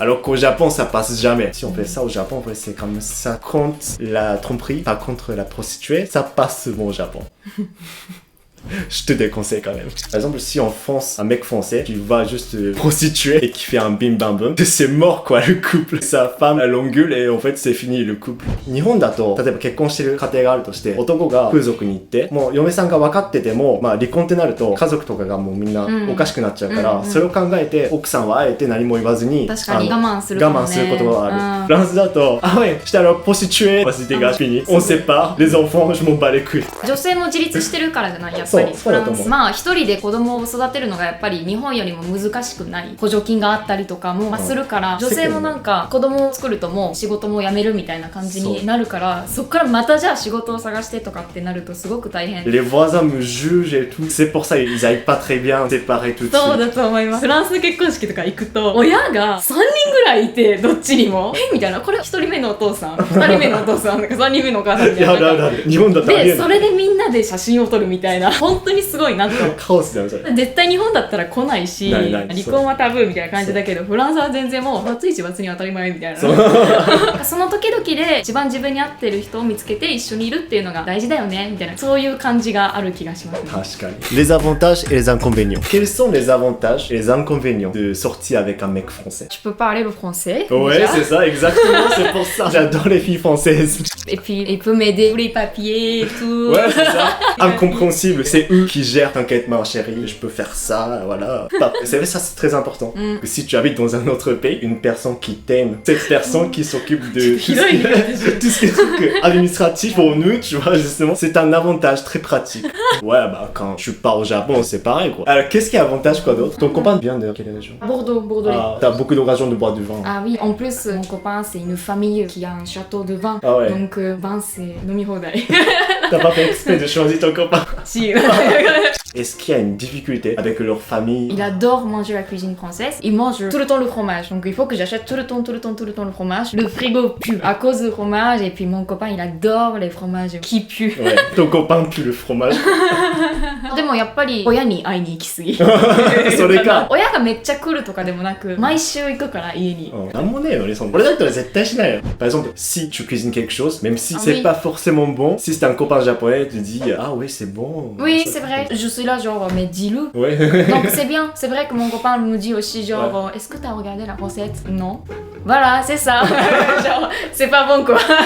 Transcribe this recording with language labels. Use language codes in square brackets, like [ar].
[fr] Alors qu'au Japon, ça passe jamais. Si on fait ça au Japon, en fait, c'est comme ça compte la tromperie, pas contre la prostituée, ça passe souvent au Japon. Je te déconseille quand même. Par exemple, si en France, un mec français qui va juste prostituer et qui fait un bim bam bum, c'est mort quoi le couple. Sa femme, elle l'engueule et en fait c'est fini le couple. [ja] 日本だと、例えば結婚してる家庭があるとして、男が風俗に行って、もう嫁さんが分かってても、まあ離婚ってなると家族とかがもうみんなおかしくなっちゃうから、それを考えて奥さんはあえて何も言わずに、確かに我慢する我慢することがある。フランスだと、 [fr] ah ouais, j'étais alors prostituée, vas-y dégage, fini, on sépare, les enfants, je m'en bats les couilles. [ja] 女性も自立してるからじゃないやっぱり。そうだと思う。まあ一人で子供を育てるのがやっぱり日本よりも難しくない。補助金があったりとかも、まあ、するから、女性もなんか子供を作るともう仕事も辞めるみたいな感じになるから、そっからまたじゃあ仕事を探してとかってなるとすごく大変。 [fr] Les voisins me jugent et tout. C'est pour ça ils arrivent pas très bien séparer tout de suite. [ja] そうだと思います。フランスの結婚式とか行くと親が3人ぐらいいてどっちにもみたいな、これ1人目のお父さん2人目のお父さん3人目のお母さんみたいな。いやだ日本だったらありえない。でそれでみんなで写真を撮るみたいな、本当にすごいなと。カオスだよそれ。絶対日本だったら来ないし、ない離婚はタブーみたいな感じだけど、フランスは全然もうバツイチバツに当たり前みたいな。その時々で一番自分に合ってる人を見つけて一緒にいるっていうのが大事だよねみたいな、そういう感じがある気がします、ね。確かに。 [fr] Les avantages et les inconvénients. Quels sont les avantages et les inconvénients de sortir avec un mec français? Tu peux parler le français. Ouais, déjà. c'est ça, exactement, c'est pour ça. J'adore les filles françaises. Et puis il peut m'aider pour les papiers et tout. Ouais, c'est ça. Incompréhensible, c'est eux qui gèrent. T'inquiète ma chérie, je peux faire ça, voilà. C'est vrai, ça c'est très important. Que si tu habites dans un autre pays, une personne qui t'aime, cette personne qui s'occupe de tout ce qui est truc administratif pour nous, tu vois, justement, c'est un avantage très pratique. Ouais, bah quand tu pars au Japon, c'est pareil quoi. Alors qu'est-ce qui est avantage quoi d'autre? Ton copain vient de quelle région? Bordeaux. Ah, t'as beaucoup d'occasions de boire du vin. Ah oui, en plus mon copain c'est une famille qui a un château de vin. Ah ouais. Donc vin c'est nomi-hodai. T'as pas fait exprès de choisir ton copain? Si. Est-ce qu'il y a une difficulté avec leur famille? Il adore manger la cuisine française. Il mange tout le temps le fromage. Donc il faut que j'achète tout le temps le fromage. Le frigo pue à cause du fromage. Et puis mon copain il adore les fromages qui puent. Ouais, ton copain pue le fromage. [ja] でもやっぱり親に会いに行きすぎ。それか。親がめっちゃ来るとかでもなく、毎週行くから家に。なんもねえのにそんな。俺だったら絶対しないよ。 [fr] Par exemple, si tu cuisines quelque chose, même si c'est oui. pas forcément bon, si c'est un copain japonais, tu dis ah oui c'est bon. Oui c'est vrai. Je suis là genre mais dis-le. Ouais. Donc c'est bien. C'est vrai que mon copain me dit aussi genre est-ce que t'as regardé la recette? Non. Voilà c'est ça. Genre c'est pas bon quoi.